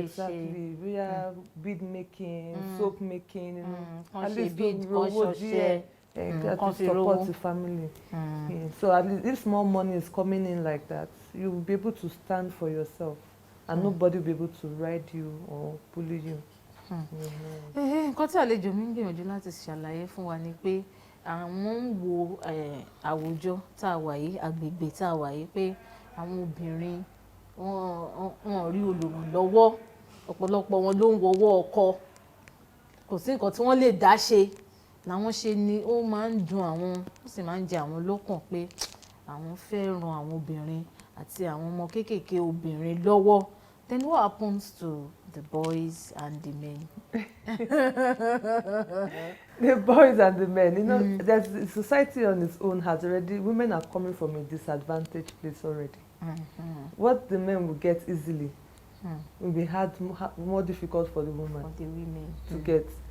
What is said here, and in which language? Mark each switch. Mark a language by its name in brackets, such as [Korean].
[English] Exactly, we are bead making, soap making, you know, at least bead, ṣọṣẹ, to support the family. So at least if small money is coming in like that, you will be able to stand for yourself, and nobody will be able to ride you or bully you. [Yoruba] Nǹkan tí àlejò mi ń gbìyànjú láti ṣàlàyé fún wa ni pé àwọn ń wo àwùjọ tá a wà yìí agbègbè tá a wà yìí pé àwọn obìnrin wọn rí olùrànlọ́wọ́ ọ̀pọ̀lọpọ̀ wọn ló ń wọ́wọ́ ọkọ kò sí nǹkan tí wọ́n lè dá ṣe làwọn ṣe ni ó máa ń dùn àwọn ó sì máa ń jẹ àwọn lọ́kàn pé àwọn fẹ́ ran àwọn obìnrin àti àwọn ọmọ kéékèèké obìnrin lọ́wọ́. [English] Then what happens to the boys and the men? The boys and the men, you know, there's society on its own has already, women are coming from a disadvantaged place already. What the men will get easily will be more difficult for the women, to get.